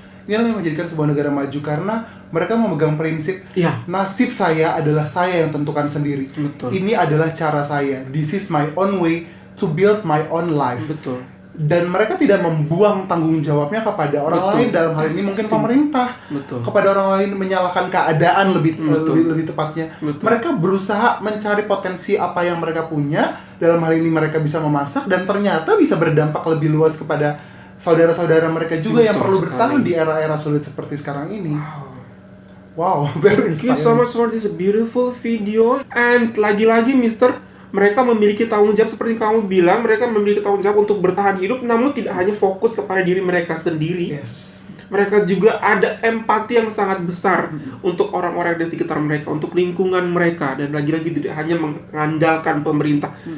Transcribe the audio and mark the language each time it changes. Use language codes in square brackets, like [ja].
[id] Inilah yang menjadikan sebuah negara maju karena mereka memegang prinsip nasib saya adalah saya yang tentukan sendiri. Betul. Ini adalah cara saya. [en] This is my own way to build my own life. [id] Betul. Dan mereka tidak membuang tanggung jawabnya kepada orang lain, dalam hal ini mungkin pemerintah. Betul. Kepada orang lain, menyalahkan keadaan lebih tepatnya. Betul. Mereka berusaha mencari potensi apa yang mereka punya, dalam hal ini mereka bisa memasak, dan ternyata bisa berdampak lebih luas kepada saudara-saudara mereka juga yang perlu bertahan di era-era sulit seperti sekarang ini. [en] Wow, very inspiring. Thank you so much for this beautiful video. And [id] lagi-lagi, Mister, mereka memiliki tanggung jawab seperti kamu bilang, mereka memiliki tanggung jawab untuk bertahan hidup, namun tidak hanya fokus kepada diri mereka sendiri. [en] Yes. [id] Mereka juga ada empati yang sangat besar untuk orang-orang di sekitar mereka, untuk lingkungan mereka, dan lagi-lagi tidak hanya mengandalkan pemerintah.